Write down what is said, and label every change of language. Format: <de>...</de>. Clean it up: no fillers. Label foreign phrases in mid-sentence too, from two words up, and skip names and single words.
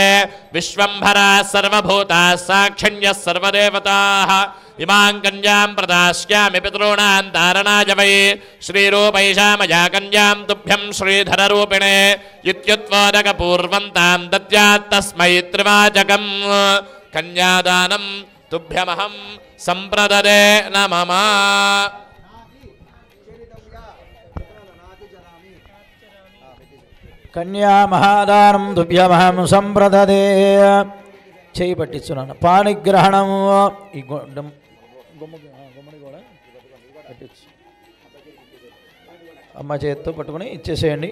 <sa>विश्वम्भराः सर्वभूताः साक्षिण्यः सर्वदेवताः इमां कन्यां प्रदास्यामि पितॄणां तारणाय वै श्रीरूपैषा मया कन्यां तुभ्यं श्रीधररूपिणे इत्युद्बोधकपूर्वं तां दद्यात् तस्मै त्रिवाचकम् कन्यादानं तुभ्यमहं सम्प्रददे न मम కన్యామహాదానం తుభ్యమహం సంప్రదదే.</sa> <te>చేయి పట్టించున్నాను. పాణిగ్రహణం ఈ గుమ్మడి కూడా పట్టించు. అమ్మ చేతితో పట్టుకుని ఇచ్చేసేయండి.</te>